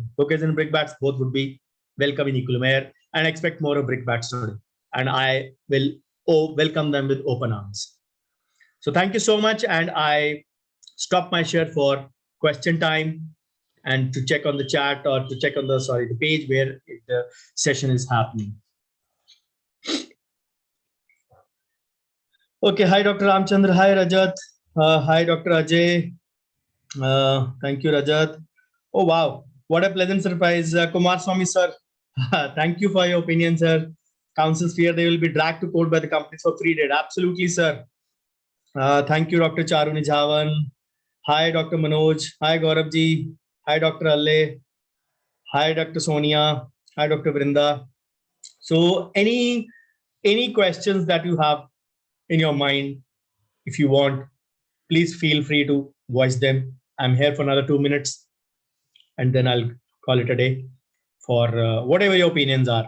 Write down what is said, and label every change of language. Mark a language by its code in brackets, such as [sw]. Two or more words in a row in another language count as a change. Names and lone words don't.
[en] Hookers and brickbats both would be welcome in equal measure, and expect more of brickbats today. And I will welcome them with open arms. So thank you so much. And I stop my share for question time and to check on the chat or to check on the page where the session is happening. Okay, hi Dr. Ramchandra, hi Rajat, hi Dr. Ajay, thank you Rajat. Oh wow, what a pleasant surprise, Kumar Swami sir. Thank you for your opinion, sir. Councils fear they will be dragged to court by the companies for free data. Absolutely, sir. Thank you, Dr. Charu Nijavan. Hi, Dr. Manoj. Hi, Gaurav ji. Hi, Dr. Alle. Hi, Dr. Sonia. Hi, Dr. Vrinda. So any questions that you have in your mind, if you want, please feel free to voice them. I'm here for another 2 minutes, and then I'll call it a day for whatever your opinions are.